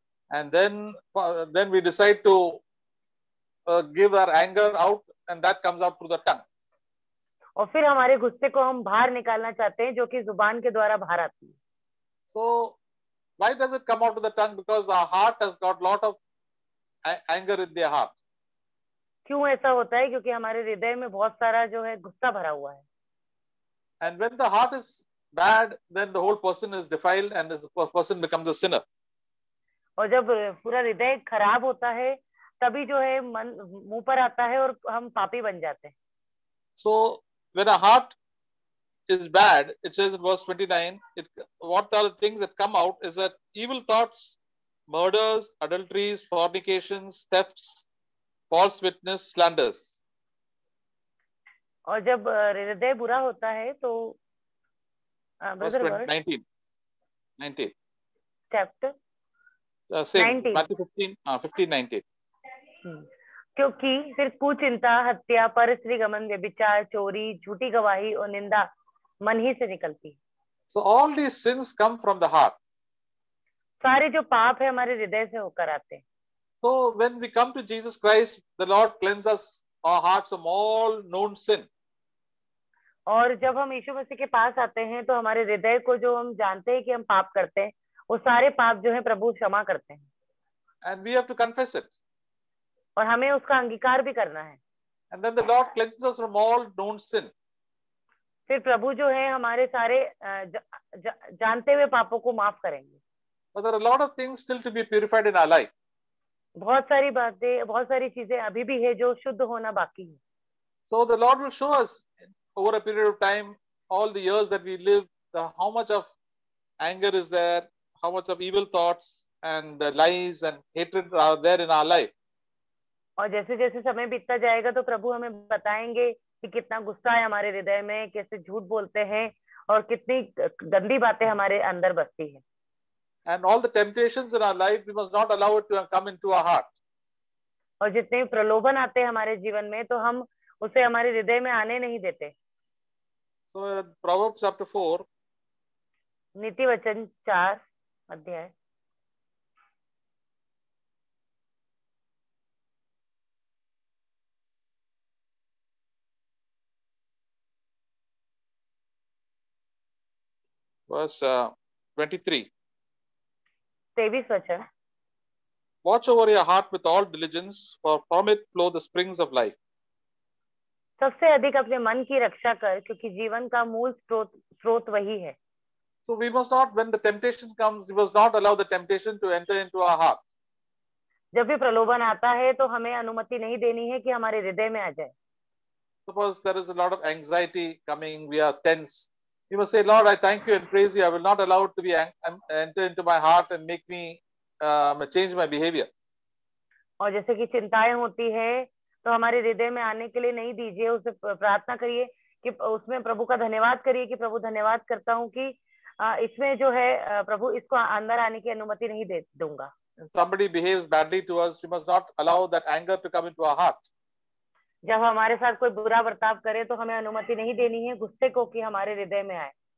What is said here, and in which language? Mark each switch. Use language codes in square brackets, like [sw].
[en] And then we decide to give our anger out, and that comes out through the tongue. [hi] और फिर हमारे गुस्से को हम बाहर निकालना चाहते हैं जो कि जुबान के द्वारा बाहर आती है. [en] So why does it come out to the tongue? Because our heart has got lot of anger in their heart. [hi] क्यों ऐसा होता है? क्योंकि हमारे हृदय में बहुत सारा जो है गुस्सा भरा हुआ है. [en] And when the heart is bad, then the whole person is defiled, and the person becomes a sinner. [hi] और जब पूरा हृदय खराब होता है तभी जो है मन मुंह पर आता है और हम पापी बन जाते हैं. [en] So when a heart is bad, it says in verse 29, what are the things that come out is that evil thoughts, murders, adulteries, fornications, thefts, false witness, slanders. [hi] और जब हृदय बुरा होता है तो [en] verse 19 chapter same, Matthew 15:19. [hi] क्योंकि फिर कुचिंता, हत्या, परस्त्री गमन, व्यभिचार, चोरी, झूठी गवाही और निंदा मन ही से निकलती है. [en] So all these sins come from the heart. [hi] सारे जो पाप है हमारे हृदय से होकर आते हैं. [en] So when we come to Jesus Christ, the Lord cleanses our hearts from all known sin. [hi] और जब हम यीशु मसीह के पास आते हैं तो हमारे हृदय को जो हम जानते हैं कि हम पाप करते हैं वो सारे पाप जो है प्रभु क्षमा करते हैं. [en] And we have to confess it. [hi] और हमें उसका अंगीकार भी करना है. [en] And then the Lord cleanses us from all known sin. [hi] फिर प्रभु जो है हमारे सारे जानते हुए पापों को माफ करेंगे. [en] But there are a lot of things still to be purified in our life. [hi] बहुत सारी बातें, बहुत सारी चीजें अभी भी है जो शुद्ध होना बाकी है. [en] So the Lord will show us over a period of time, all the years that we live, how much of anger is there, how much of evil thoughts and lies and hatred are there in our life. [hi] और जैसे जैसे समय बीतता जाएगा तो प्रभु हमें बताएंगे कि कितना गुस्सा है हमारे हृदय में, कैसे झूठ बोलते हैं और कितनी गंदी बातें हमारे अंदर बसती है. [en] And all the temptations in our life, we must not allow it to come into our heart. [hi] और जितने प्रलोभन आते हैं हमारे जीवन में तो हम उसे हमारे हृदय में आने नहीं देते. [en] So Proverbs chapter 4, [hi] नीति वचन 4 अध्याय [en] Verse 23. [hi] 23 वचन। [en] Watch over your heart with all diligence, for from it flow the springs of life. [hi] सबसे अधिक अपने मन की रक्षा कर, क्योंकि जीवन का मूल स्रोत वही है। [en] So we must not, when the temptation comes, we must not allow the temptation to enter into our heart. [hi] जब भी प्रलोभन आता है तो हमें अनुमति नहीं देनी है कि हमारे हृदय में आ जाए। [en] Suppose there is a lot of anxiety coming, we are tense. You must say, Lord, I thank you and praise you. I will not allow it to be enter into my heart and make me change my behavior. [hi] और जैसे कि चिंताएं होती है तो हमारे हृदय में आने के लिए नहीं दीजिए, उसे प्रार्थना करिए कि उसमें प्रभु का धन्यवाद करिए कि प्रभु धन्यवाद करता हूँ कि इसमें जो है प्रभु इसको अंदर आने की अनुमति नहीं दे दूंगा। [en] Somebody behaves badly to us, we must not allow that anger to come into our heart. [hi] जब हमारे साथ कोई बुरा बर्ताव करे तो हमें अनुमति नहीं देनी है गुस्से को कि हमारे हृदय में आए।